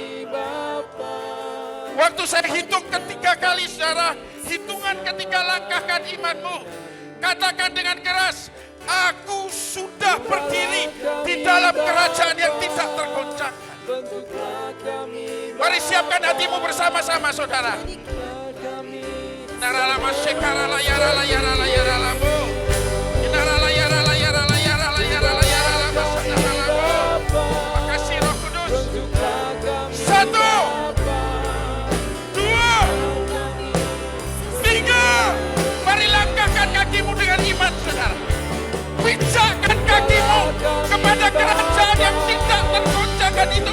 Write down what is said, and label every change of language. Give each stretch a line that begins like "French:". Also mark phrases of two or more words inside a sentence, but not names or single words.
Indonesian: Waktu saya hitung ketiga kali, saudara, hitungan ketika langkahkan imanmu, katakan dengan keras, aku sudah berdiri di dalam kerajaan yang tidak tergoncangkan. Mari siapkan hatimu bersama-sama saudara. Naralama shekarala yarala yarala yaralamu. Narala yarala yarala yarala yarala yarala yaralamu. Makasih Roh Kudus. 1, 2, 3. Mari langkahkan kakimu dengan iman saudara. Pijakkan kakimu kepada kerajaan yang tidak tergoncangkan itu.